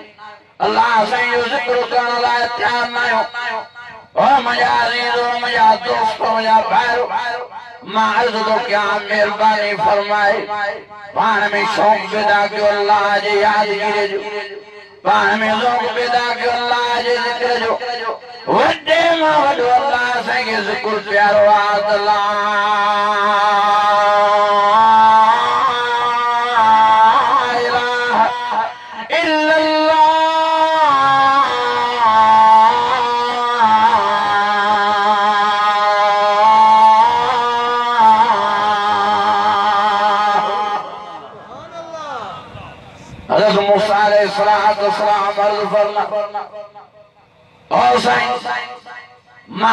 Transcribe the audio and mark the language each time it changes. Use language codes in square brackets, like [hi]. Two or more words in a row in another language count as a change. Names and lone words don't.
[sd] نه الله سي جو ذڪر ڪرڻ لاءِ تيار نه آهيو او منهنجا عزيز منهنجا دوست منهنجا ڀائرو مان عرض ٿو ڪيان مهرباني فرمائي پاڻ ۾ شوق پيدا ڪيو الله جي يادگيري جو پاڻ ۾ شوق پيدا ڪيو الله جي ذڪر جو وڏي مان وڏو الله اسان کي ذڪر پيارو آهي ته لا [ar] إله إلا الله [sd] حضرت موسيٰ عليه السلام عرض فرما او سائين مان